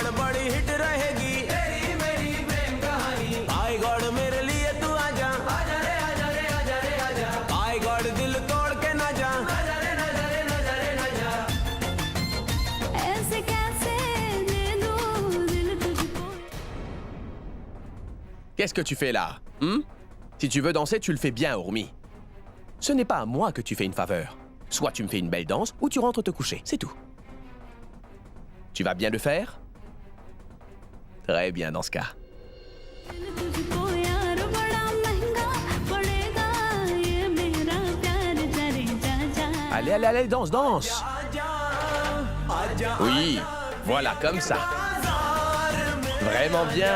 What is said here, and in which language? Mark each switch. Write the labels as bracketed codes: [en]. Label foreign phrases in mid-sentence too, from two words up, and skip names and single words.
[hi] बड़ी हिट रहेगी तेरी मेरी प्रेम कहानी आई गॉड मेरे लिए तू आजा आजा रे आजा रे आजा रे आजा आई गॉड दिल तोड़ के ना जा आजा रे आजा रे आजा रे आजा ऐसे कैसे दे दूं दिल तुझको [fr] Qu'est-ce que tu fais là? Si tu veux danser, tu le fais bien, Urmi. Ce n'est pas à moi que tu fais une faveur. Soit tu me fais une belle danse, ou tu rentres te coucher, c'est tout. Tu vas bien le faire? Très bien dans ce cas. [hi] दिल तुझको यार बड़ा महंगा पड़ेगा ये मेरा प्यार जरे जा जा [fr] Allez, allez, allez, danse, danse! [hi] आजा आजा [fr] Oui, voilà, comme ça. Vraiment bien.